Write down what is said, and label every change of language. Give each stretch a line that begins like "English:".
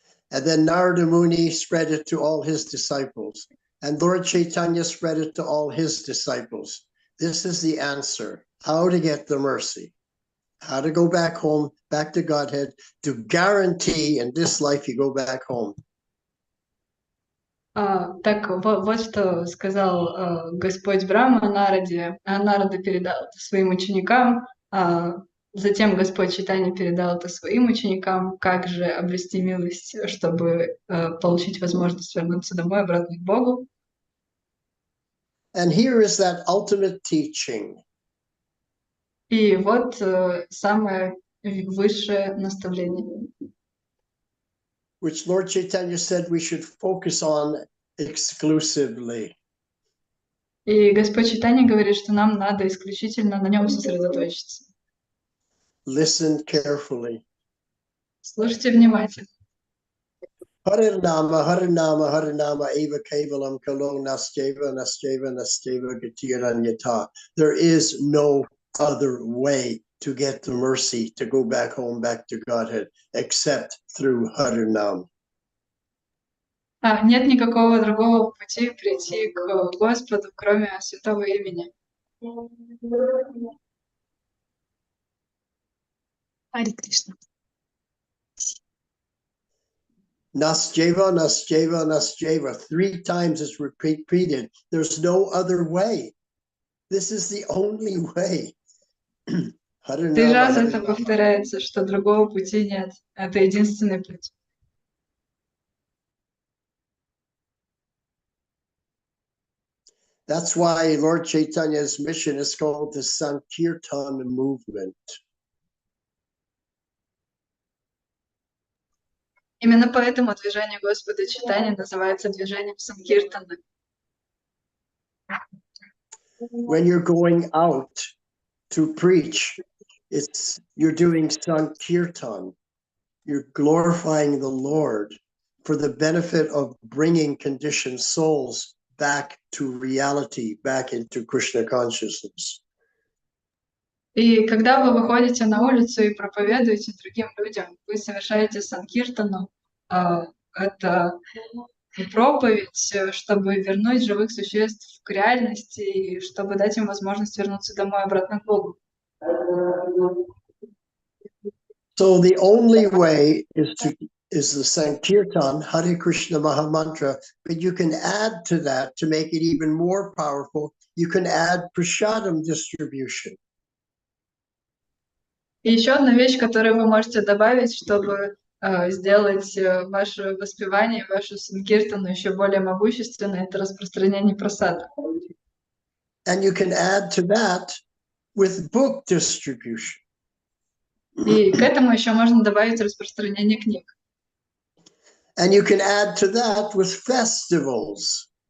English: And then Narada Muni spread it to all his disciples. And Lord Chaitanya spread it to all his disciples. This is the answer. How to get the mercy. How to go back home, back to Godhead, to guarantee in this life you go back home.
Russian: Так вот что сказал Господь Брахма Нараде, а Нарада передал это своим ученикам, затем Господь Чайтанья передал это своим ученикам, как же обрести милость, чтобы получить возможность вернуться домой, обратно к Богу.
English: And here is that ultimate teaching.
Russian: И вот самое высшее наставление.
English: Which Lord Chaitanya said we should focus on exclusively.
Russian: И Господь Чайтанья говорит, что нам надо исключительно на нем сосредоточиться.
English: Listen carefully.
Russian: Слушайте внимательно.
Sanskrit: Harinama, Harinama, Harinama, Eva Kevalam, Kalo, Nasteva, Nasteva, Nasteva, Gatiranyata.
English: There is no other way to get the mercy to go back home, back to Godhead, except through Harinam.
Russian: Нет никакого другого пути прийти к Господу, кроме святого имени. Харе Кришна.
Sanskrit: Nasjeva, Nasjeva, Nasjeva.
English: 3 times it's repeated. There's no other way. This is the only way.
Russian: 3 раза это повторяется, что другого пути нет. Это единственный путь.
English: That's why Lord Chaitanya's mission is called the Sankirtan movement.
Russian: Именно поэтому движение Господа Чайтаньи называется движением Санкиртана.
English: When you're going out to preach, you're doing Sankirtan. You're glorifying the Lord for the benefit of bringing conditioned souls back to reality, back into Krishna consciousness.
Russian: И когда вы выходите на улицу и проповедуете другим людям, вы совершаете санкиртану, это проповедь, чтобы вернуть живых существ к реальности и чтобы дать им возможность вернуться домой обратно к Богу.
English: So the only way is the Sankirtan, Hare Krishna Mahamantra, but you can add to that to make it even more powerful. You can add prasadam distribution.
Russian: И еще одна вещь, которую вы можете добавить, чтобы сделать ваше воспевание, вашу санкиртану еще более могущественной, это распространение прасада.
English: And you can add to that with book distribution.
Russian: И к этому еще можно добавить распространение книг.
English: And you can add to that with festivals.